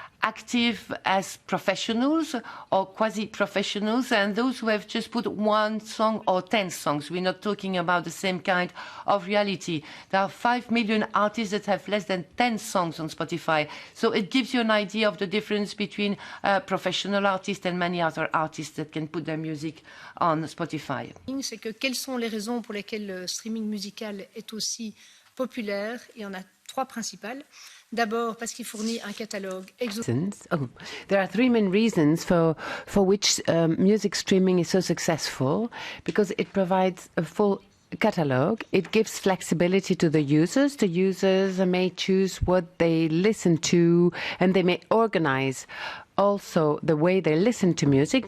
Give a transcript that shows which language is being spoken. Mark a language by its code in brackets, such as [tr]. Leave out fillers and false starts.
[en] active as professionals or quasi-professionals, and those who have just put 1 song or 10 songs. We're not talking about the same kind of reality. There are 5 million artists that have less than 10 songs on Spotify. So it gives you an idea of the difference between professional artists and many other artists that can put their music on Spotify. [fr] C'est que quelles sont les raisons pour lesquelles le streaming musical est aussi populaire? Il y en a 3 principales. D'abord, parce qu'il fournit un catalogue [en] There are 3 main reasons for which music streaming is so successful, because it provides a full catalog. It gives flexibility to the users. The users may choose what they listen to, and they may organize also the way they listen to music.